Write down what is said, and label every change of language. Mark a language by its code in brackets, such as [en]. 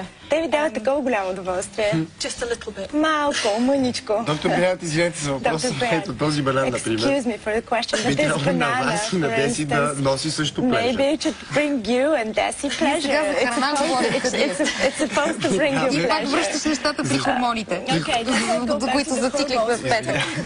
[bg] Те ви дават такова голямо удоволствие. Малко, мъничко. Доктор Брянт, извинете за въпроса. Ето този банан, например. Би трябвало на вас и на Деси да носи също pleasure. [en] Maybe it should bring you and Desi pleasure. [bg] Сега за храна говорим. [en] It's supposed to bring you pleasure. [bg] И пак връщаш нещата при хормоните, до които зациклихме в Петър.